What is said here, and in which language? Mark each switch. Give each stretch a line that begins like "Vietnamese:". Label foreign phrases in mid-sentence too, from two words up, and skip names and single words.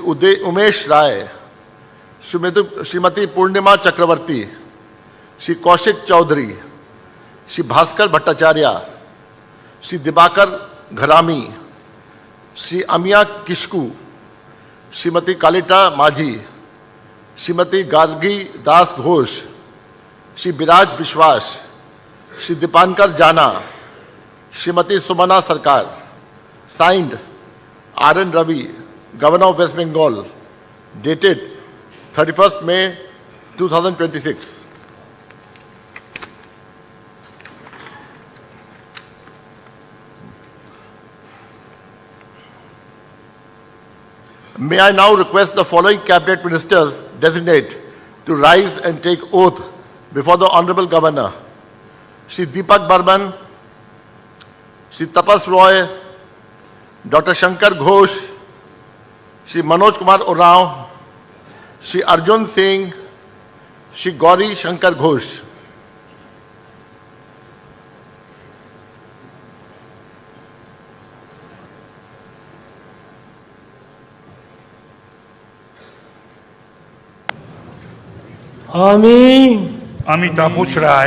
English: Umesh Rai, Srimati Purnima Chakravarti, Shri Kaushik Chaudhary, Shri Bhaskar Bhattacharya, Shri Dibakar Gharami, Shri Amiya Kishku, Srimati Kalita Majhi, Srimati Gargi Das Ghosh, Shri Biraj Bishwas, Shri Dipankar Jana, Srimati Sumana Sarkar. Signed, R.N. Ravi, Governor of West Bengal, dated 31st May 2026. May I now request the following Cabinet Ministers designate to rise and take oath before the Honorable Governor. Shri Deepak Burman, Shri Tapas Roy, Dr. Shankar Ghosh, Shri Manoj Kumar Urao, Shri Arjun Singh, Shri Gauri Shankar Ghosh.
Bangla: আমি তাপস রায়,